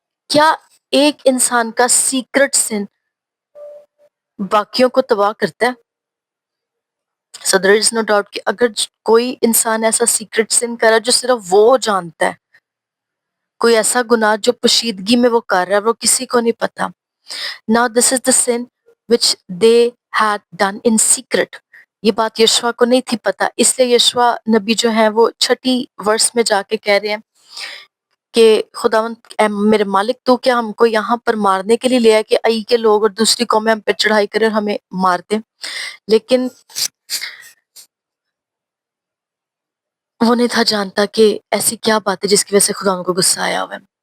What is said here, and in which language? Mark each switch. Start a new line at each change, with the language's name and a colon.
Hindi: क्या एक इंसान का सीक्रेट सिन बाकियों को तबाह करता है?
English: so there is no doubt
Hindi: कि अगर कोई इंसान ऐसा सीक्रेट सिन कर रहा है जो सिर्फ वो जानता है, कोई ऐसा गुनाह जो पोशीदगी में वो कर रहा है, वो किसी को नहीं पता.
English: Now this is the sin which they had done in secret.
Hindi: ये बात यशवा को नहीं थी पता, इसलिए यशवा नबी जो है वो 6ठी वर्स में जाके कह रहे हैं कि खुदावन मेरे मालिक तू क्या हमको यहाँ पर मारने के लिए ले आया कि आई के लोग और दूसरी कौमें हम पे चढ़ाई करें और हमें मार दें. लेकिन वो नहीं था जानता कि ऐसी क्या बात है जिसकी वजह से खुदावन को गुस्सा आया हुआ है.